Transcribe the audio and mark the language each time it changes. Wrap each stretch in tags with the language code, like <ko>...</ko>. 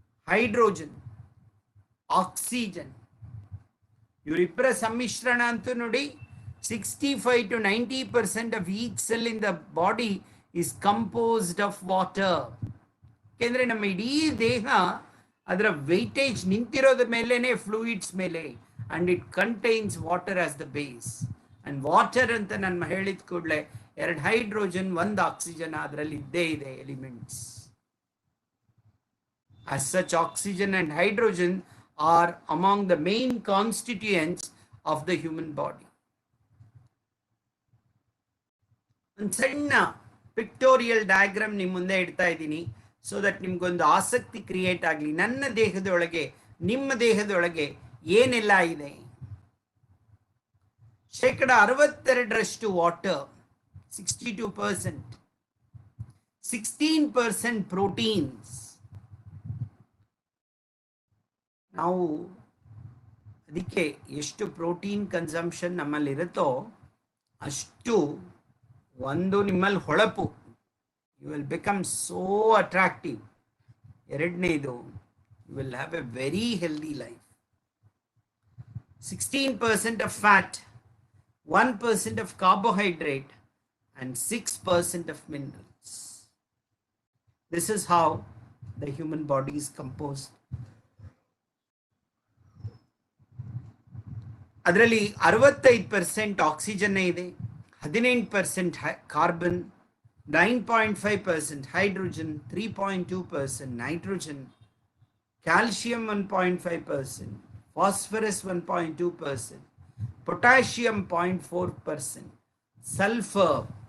<kn>Hydrogen, oxygen, ಇವರಿಬ್ಬರ ಸಮ್ಮಿಶ್ರಣ ಅಂತೂ ನೋಡಿ</kn> <en>65 to 90% of each cell in the body is composed of water.</en> <kn>ಯಾಕೆಂದ್ರೆ ನಮ್ಮ ಇಡೀ ದೇಹ ಅದರ ವೆಯ್ಟೇಜ್ ನಿಂತಿರೋದ ಮೇಲೇನೆ ಫ್ಲೂಯಿಡ್ಸ್ ಮೇಲೆ,</kn> <en>And it contains water as the base.</en> <kn>And water ಅಂತ ನಾನು ಹೇಳಿದ ಕೂಡಲೇ 2 ಹೈಡ್ರೋಜನ್ 1 ಆಕ್ಸಿಜನ್ ಅದರಲ್ಲಿ ಇದ್ದೇ ಇದೆ elements.</kn> <en>As such, oxygen and hydrogen are among the main constituents of the human body.</en> <kn>ಒಂದು ಸಣ್ಣ ಪಿಕ್ಟೋರಿಯಲ್ ಡಯಾಗ್ರಾಮ್ ನಿಮ್ಮ ಮುಂದೆ ಇಡ್ತಾ ಇದ್ದೀನಿ,</kn> <en>so that</en> <kn>ನಿಮ್ಗೊಂದು ಆಸಕ್ತಿ ಕ್ರಿಯೇಟ್ ಆಗಲಿ. ನನ್ನ ದೇಹದೊಳಗೆ, ನಿಮ್ಮ ದೇಹದೊಳಗೆ ಏನೆಲ್ಲ ಇದೆ. 62% ವಾಟರ್, 62%, 16% ಪ್ರೋಟೀನ್ಸ್. ನಾವು ಅದಕ್ಕೆ ಎಷ್ಟು ಪ್ರೋಟೀನ್ ಕನ್ಸಂಪ್ಷನ್ ನಮ್ಮಲ್ಲಿರುತ್ತೋ ಅಷ್ಟು ಒಂದು ನಿಮ್ಮಲ್ಲಿ ಹೊಳಪು,</kn> <en>You will become so attractive.</en> <kn>ಎರಡನೇದು,</kn> <en>You will have a very healthy life. 16% of fat, 1% of carbohydrate and 6% of minerals. This is how the human body is composed.</en> <kn>ಅದರಲ್ಲಿ 65% oxygen ಇದೆ, 18% carbon, 9.5% hydrogen, 3.2% nitrogen, calcium 1.5%, phosphorus 1.2%, potassium 0.4%, sulphur.</kn>